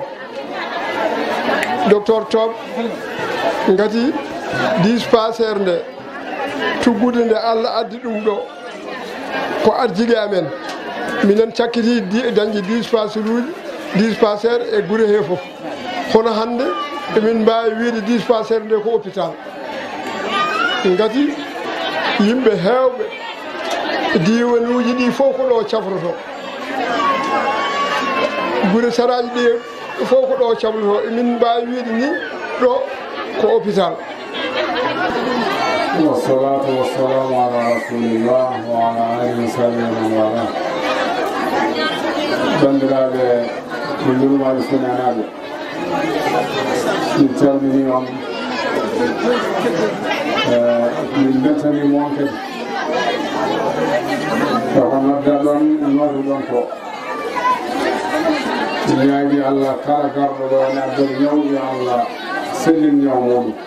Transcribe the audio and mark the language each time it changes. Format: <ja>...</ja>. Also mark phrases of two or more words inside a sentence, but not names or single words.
<ff>Top ngati dispensaire nde tuggude nde Allah addi ɗum ɗo ko arjiɗe amen minen cakkiti dañƴi dispensaire e guure he fof hono hande emin mbawi wiide dispensaire nde ko hôpital ngati yimɓe hewɓe diwanuji ɗi fof ko ɗo cafroto guure saraji ɗi fof ko ɗo cafroto emin mbawi wiide ni ɗo ko hôpital.</ff> <ar>والصلاة والسلام على رسول الله وعلى آله وصحبه ومن والاه.</ar> <ff>bandiraɓe ko yurmaɓe funanaɓe min calmini on min beltanima on kadi koko nodda ɗon noddu ɗon ko ñaagi Allah kala garɗo ɗo ene addori ñaw yo Allah sellin ñaw muɗum</ff>